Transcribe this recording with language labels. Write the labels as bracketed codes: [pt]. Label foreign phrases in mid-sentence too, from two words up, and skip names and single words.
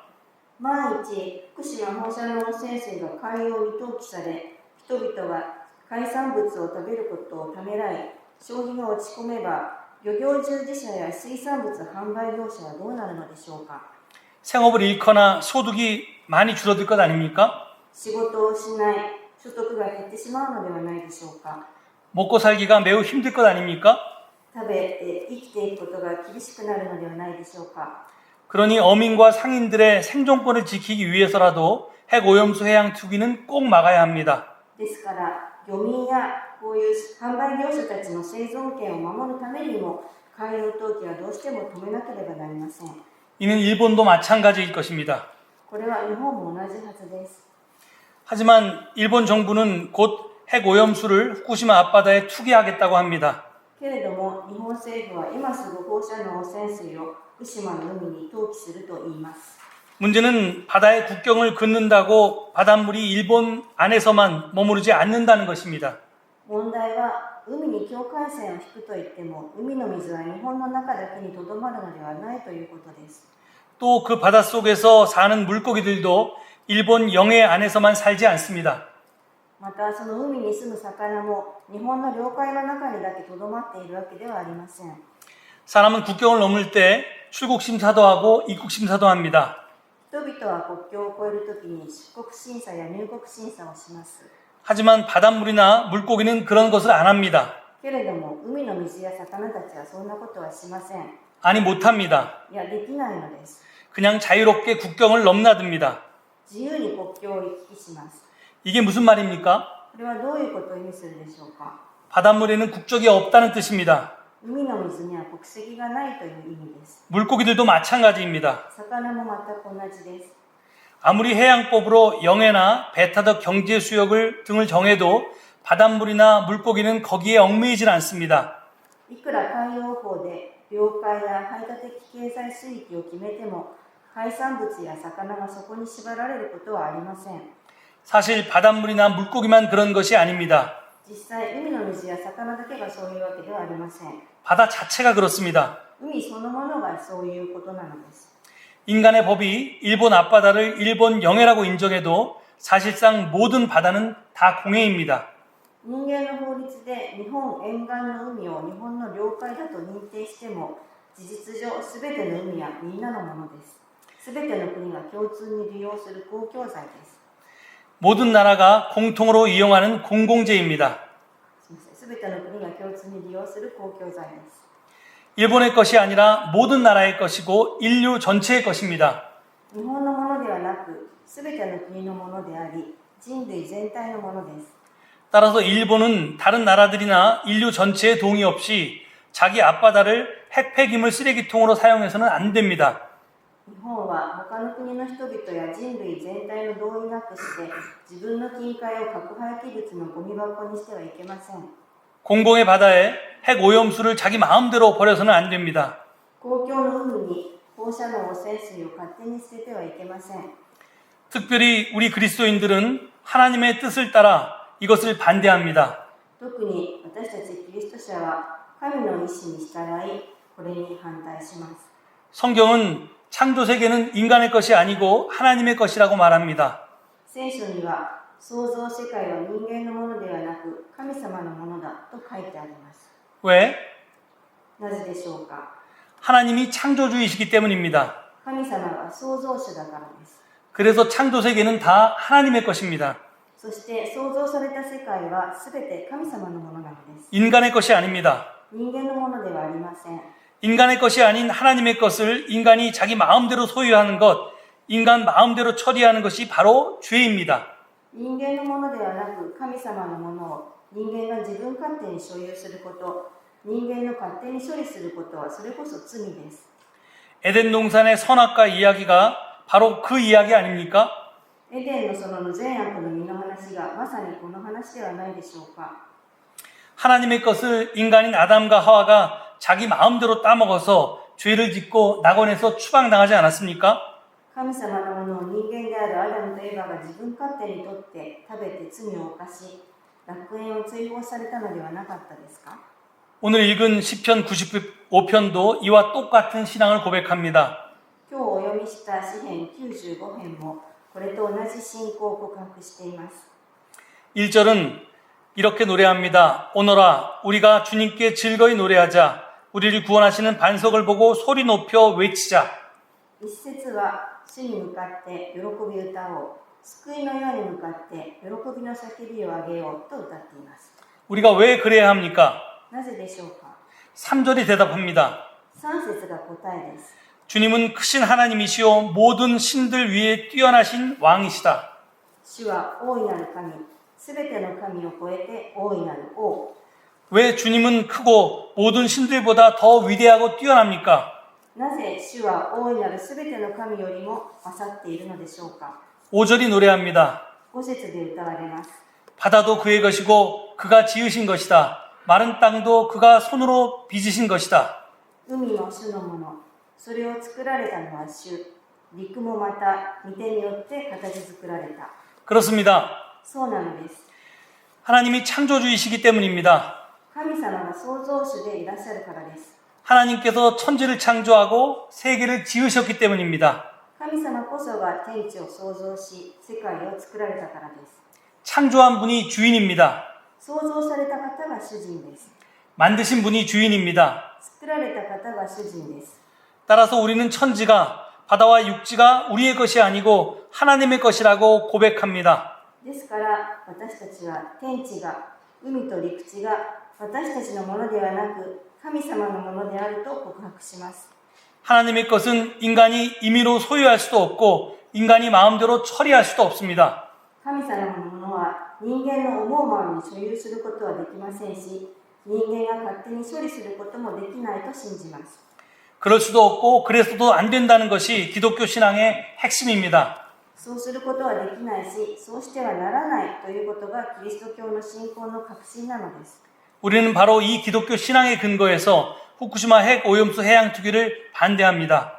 [ja] 万一、福島放射能汚染水が海洋に投棄され、人々は海産物を食べることをためらい、消費が落ち込めば、漁業従事者や水産物販売業者はどうなるのでしょうか？ [ko] 생업을 잃거나 소득이 많이 줄어들 것 아닙니까? [ja] 仕事をしない、所得が減ってしまうのではないでしょうか？ [ko] 먹고 살기가 매우 힘들 것 아닙니까? [ja] 食べて生きていくことが厳しくなるのではないでしょうか？ [ko] 그러니 어민과 상인들의 생존권을 지키기 위해서라도 핵 오염수 해양 투기는 꼭 막아야 합니다. [ja] ですから、漁民やこういう販売業者たちの生存権を守るためにも、海洋投棄はどうしても止めなければなりません。 [ko] 이는 일본도 마찬가지일 것입니다. [ja] これは日本も同じはずです。 [ko] 하지만 일본 정부는 곧 핵 오염수를 후쿠시마 앞바다에 투기하겠다고 합니다. [ja] けれども、日本政府は今すぐ放射能汚染水を福島の海に投棄すると言います。 [ko] 문제는 바다의 국경을 긋는다고 바닷물이 일본 안에서만 머무르지 않는다는 것입니다. [ja] 問題は、海に境界線を引くといっても、海の水は日本の中だけにとどまるのではないということです。 [ko] 또 그 바닷속에서 사는 물고기들도 일본 영해 안에서만 살지 않습니다. [ja] また、その海に住む魚も日本の領海の中にだけとどまっているわけではありません。 [ko] 사람은 국경을 넘을 때 출국 심사도 하고 입국 심사도 합니다. [ja] 人々は国境を越えるときに出国審査や入国審査をします。 [ko] 하지만 바닷물이나 물고기는 그런 것을 안 합니다. [ja] けれども、海の水や魚たちはそんなことはしません。 [ko] 아니 못합니다. [ja] いや、できないのです。 [ko] 그냥 자유롭게 국경을 넘나듭니다. [ja] 自由に国境を行き来します。 [ko] 이게 무슨 말입니까? [ja] これはどういうことを意味するでしょうか？ [ko] 바닷물에는 국적이 없다는 뜻입니다. [ja] 海の水には国籍がないという意味です。 [ko] 물고기들도 마찬가지입니다. [ja] 魚も全く同じです。 [ko] 아무리 해양법으로 영해나 배타적 경제 수역을 등을 정해도 바닷물이나 물고기는 거기에 얽매이질 않습니다. [ja] いくら海洋法で領海や排他的経済水域を決めても、海産物や魚がそこに縛られることはありません。 [ko] 사실 바닷물이나 물고기만 그런 것이 아닙니다. [ja] 実際、海の水や魚だけがそういうわけではありません。 [ko] 바다 자체가 그렇습니다. [ja] 海そのものがそういうことなのです。 [ko] 인간의 법이 일본 앞바다를 일본 영해라고 인정해도 사실상 모든 바다는 다 공해입니다. [ja] 人間の法律で日本沿岸の海を日本の領海だと認定しても、事実上すべての海はみんなのものです。すべての国が共通に利用する公共財です。 [ko] 모든 나라가 공통으로 이용하는 공공재입니다. [ja] すべての国が共通に利用する公共財です。 [ko] 일본의 것이 아니라 모든 나라의 것이고 인류 전체의 것입니다. [ja] 日本のものではなく、すべての国のものであり、人類全体のものです。 [ko] 따라서 일본은 다른 나라들이나 인류 전체의 동의 없이 자기 앞바다를 핵폐기물 쓰레기통으로 사용해서는 안 됩니다. [ja] 日本は他の国の人々や人類全体の同意なくして自分の近海を核廃棄物のゴミ箱にしてはいけません。 [ko] 공공의 바다에 핵 오염수를 자기 마음대로 버려서는 안 됩니다. [ja] 公共の海に放射能汚染水を勝手に捨ててはいけません。 [ko] 특별히 우리 그리스도인들은 하나님의 뜻을 따라 이것을 반대합니다. [ja] 特に私たちキリスト者は神の意志に従い、これに反対します。 [ko] 성경은 창조 세계는 인간의 것이 아니고 하나님의 것이라고 말합니다. [ja] 聖書には創造世界は人間のものではなく神様のものだと書いてあります。 [ko] 왜? [ja] なぜでしょうか。 [ko] 하나님이 창조주이시기 때문입니다. [ja] 神様は創造主だからです。 [ko] 그래서 창조 세계는 다 하나님의 것입니다. [ja] そして創造された世界はすべて神様のものなのです。 [ko] 인간의 것이 아닙니다. [ja] 人間のものではありません。 [ko] 인간의 것이 아닌 하나님의 것을 인간이 자기 마음대로 소유하는 것, 인간 마음대로 처리하는 것이 바로 죄입니다. [ja] 人間のものではなく神様のものを人間が自分勝手に所有すること、人間の勝手に処理することはそれこそ罪です。 [ko] 에덴 동산의 선악과 이야기가 바로 그 이야기 아닙니까? [ja] エデンの園の善悪の実の話がまさにこの話ではないでしょうか。 [ko] 하나님의 것을 인간인 아담과 하와가 자기 마음대로 따먹어서 죄를 짓고 낙원에서 추방당하지 않았습니까? [ja] 神様のものを人間であるアダムとエバが自分勝手にとって食べて罪を犯し、楽園を追放されたのではなかったですか。 [ko] 오늘 읽은 시편 95편도 이와 똑같은 신앙을 고백합니다. [ja] 今日お読みした詩編95編もこれと同じ信仰を告白しています。 [ko] 1절은 이렇게 노래합니다. 오너라 우리가 주님께 즐거이 노래하자. 우리를 구원하시는 반석을 보고 소리 높여 외치자. [ja] 一節は主に向かって喜び歌おう。救いの世に向かって喜びの叫びを上げようと歌っています。 [ko] 우리가 왜 그래야 합니까? [ja] なぜでしょうか。 [ko] 3절이 대답합니다. [ja] 3 節が答えです。 [ko] 주님은 크신 하나님이시오 모든 신들 위에 뛰어나신 왕이시다. [ja] 主は大いなる神、すべての神を超えて大いなる王。 [ko] 왜 주님은 크고 모든 신들보다 더 위대하고 뛰어납니까? [ja] なぜ主は大いなるすべての神よりも勝っているのでしょうか。 [ko] 5절이 노래합니다. [ja] 5 節で歌われます。 [ko] 바다도 그의 것이고 그가 지으신 것이다. 마른 땅도 그가 손으로 빚으신 것이다. [ja] 海も主のもの、それを作られたのは主。陸もまた御手によって形作られた。 [ko] 그렇습니다. [ja] そうなのです。 [ko] 하나님이 창조주이시기 때문입니다. [ja] 神様が創造主でいらっしゃるからです。 [ko] 하나님께서 천지를 창조하고 세계를 지으셨기 때문입니다. [ja] 神様こそが天地を創造し、世界を作られたからです。 [ko] 창조한 분이 주인입니다. [ja] 創造された方が主人です。 [ko] 만드신 분이 주인입니다. [ja] 作られた方が主人です。 [ko] 따라서 우리는 천지가 바다와 육지가 우리의 것이 아니고 하나님의 것이라고 고백합니다. [ja] ですから私たちは天地が、海と陸地が私たちのものではなく神様のものであると告白します。 [ko] 하나님의 것은 인간이 임의로 소유할 수도 없고 인간이 마음대로 처리할 수도 없습니다. [ja] 神様のものは人間の思うままに所有することはできませんし、 人間が勝手に処理することもできないと信じます。 [ko] 그럴 수도 없고 그래서도 안 된다는 것이 기독교 신앙의 핵심입니다. [ja] そうすることはできないし、そうしてはならないということがキリスト教の信仰の核心なのです。 [ko] 우리는 바로 이 기독교 신앙의 근거에서 후쿠시마 핵 오염수 해양 투기를 반대합니다.